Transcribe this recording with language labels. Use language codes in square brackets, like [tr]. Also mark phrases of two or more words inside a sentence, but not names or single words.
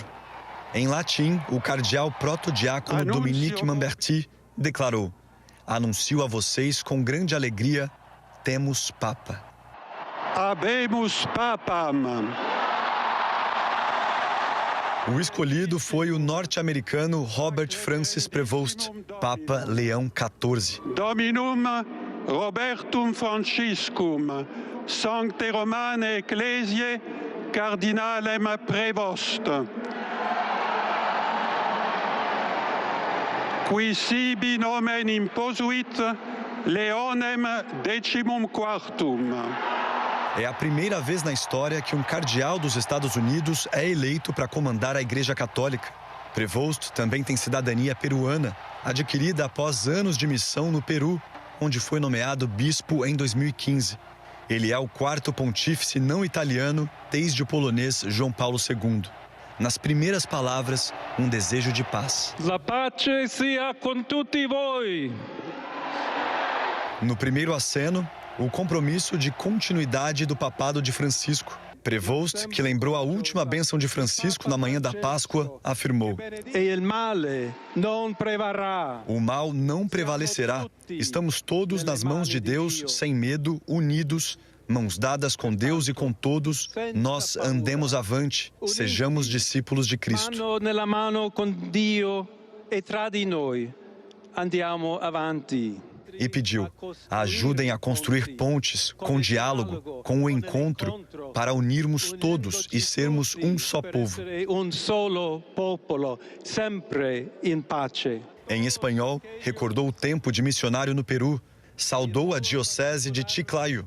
[pt] Em latim, o cardeal protodiácono Dominique Mamberti declarou: "Anuncio a vocês com grande alegria, temos Papa." [la] Habemus Papam. [pt] O escolhido foi o norte-americano Robert Francis Prevost, Papa Leão XIV. [la] Dominum Robertum Franciscum, Sancte Romane Ecclesiae, Cardinalem Prevost. Qui sibi nomen imposuit Leonem XIV. [pt] É a primeira vez na história que um cardeal dos Estados Unidos é eleito para comandar a Igreja Católica. Prevost também tem cidadania peruana, adquirida após anos de missão no Peru, onde foi nomeado bispo em 2015. Ele é o 4º pontífice não italiano desde o polonês João Paulo II. Nas primeiras palavras, um desejo de paz. [it] La pace sia con tutti voi. [pt] No primeiro aceno, o compromisso de continuidade do papado de Francisco. Prevost, que lembrou a última bênção de Francisco na manhã da Páscoa, afirmou: "O mal não prevalecerá. Estamos todos nas mãos de Deus, sem medo, unidos, mãos dadas com Deus e com todos, nós andemos avante, sejamos discípulos de Cristo." [it] Mano nella mano con Dio e tra di noi andiamo avanti. [pt] E pediu: ajudem a construir pontes com diálogo, com o encontro, para unirmos todos e sermos um só povo. Em espanhol, recordou o tempo de missionário no Peru, saudou a diocese de Chiclayo.